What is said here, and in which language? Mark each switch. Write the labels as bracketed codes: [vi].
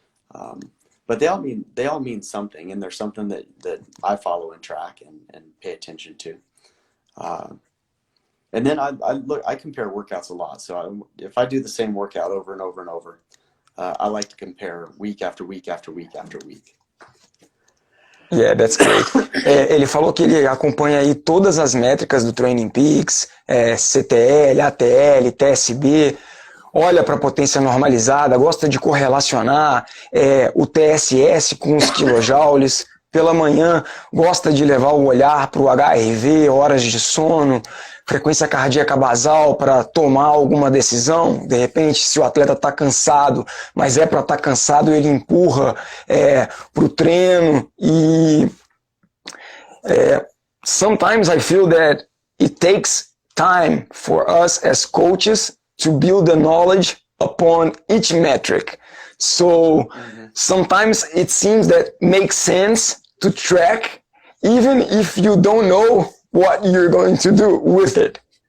[en] But they all mean something, and there's something that I follow and track and pay attention to. And then I compare workouts a lot. So if I do the same workout over and over and over, I like to compare week after week after week after week. Yeah, that's great. [pt] Ele falou que ele acompanha aí todas as métricas do Training Peaks, CTL, ATL, TSB, olha para a potência normalizada, gosta de correlacionar o TSS com os quilojoules. Pela manhã, gosta de levar o olhar para o HRV, horas de sono, frequência cardíaca basal para tomar alguma decisão. De repente, se o atleta está cansado, mas para estar cansado, ele empurra para o treino. [en] E sometimes I feel that it takes time for us as coaches to build the knowledge upon each metric. So sometimes it seems that makes sense to track even if you don't know what you're going to do with it.